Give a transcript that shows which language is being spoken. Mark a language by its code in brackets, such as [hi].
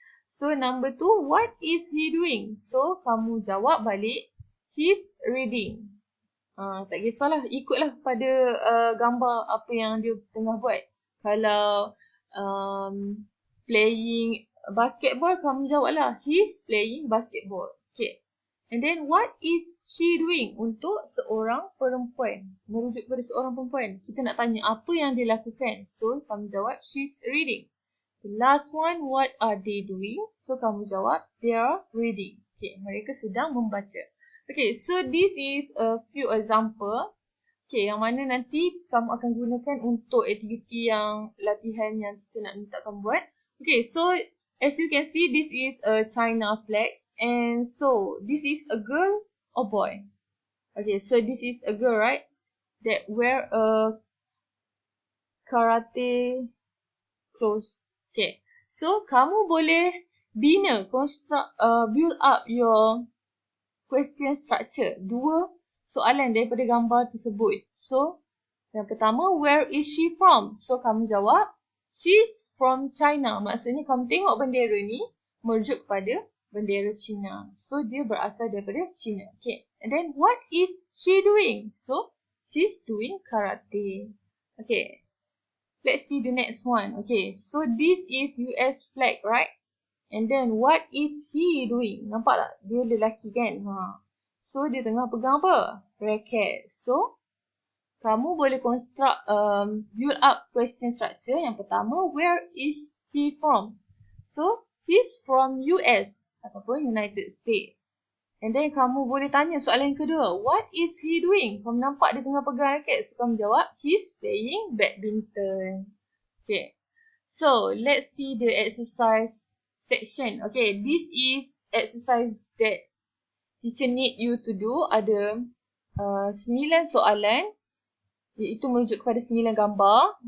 [en] So, number 2, what is he doing? So, [ms] kamu jawab balik, [en] he's reading. [ms] Tak kisahlah, ikutlah pada gambar apa yang dia tengah buat. [en] Kalau playing basketball, [ms] kamu jawablah [en] he's playing basketball. Okay. And then what is she doing? [ms] Untuk seorang perempuan. Merujuk pada seorang perempuan. Kita nak tanya apa yang dia lakukan. [en] So, [ms] kamu jawab [en] she's reading. The last one, what are they doing? [ms] So, kamu jawab [en] they are reading. [ms] Okay, mereka sedang membaca. Okay, [en] so this is a few example. [ms] Okay, yang mana nanti kamu akan gunakan untuk aktiviti yang latihan yang teacher nak minta kamu buat. [en] Okay, so as you can see, this is a China flag. And so, this is a girl or boy? Okay, so this is a girl, right? That wear a karate clothes. Okay, so [ms] kamu boleh bina, [en] build up your question structure. [ms] 2 soalan daripada gambar tersebut. [en] So, [ms] yang pertama, [en] where is she from? [ms] So, kamu jawab, [en] she's from China. [ms] Maksudnya, kamu tengok bendera ni merujuk kepada bendera China. [en] So, [ms] dia berasal daripada China. [en] Okay. And then, what is she doing? So, she's doing karate. Okay. Let's see the next one. Okay. So, this is US flag, right? And then, what is he doing? [ms] Nampak tak? Dia lelaki kan? So, dia tengah pegang apa? Racket. [en] So, [ms] kamu boleh [en] construct, build up question structure. [ms] Yang pertama, [en] where is he from? So, he's from US ataupun United States. [ms] And then, kamu boleh tanya soalan yang kedua. [en] What is he doing? [ms] Kamu nampak dia tengah pegang racket. So, kamu jawab, [en] he's playing badminton. [ms] Okay. [en] So, let's see the exercise section. Okay, this is exercise that teacher need you to do. [ms] Ada 9 soalan iaitu merujuk kepada 9 gambar.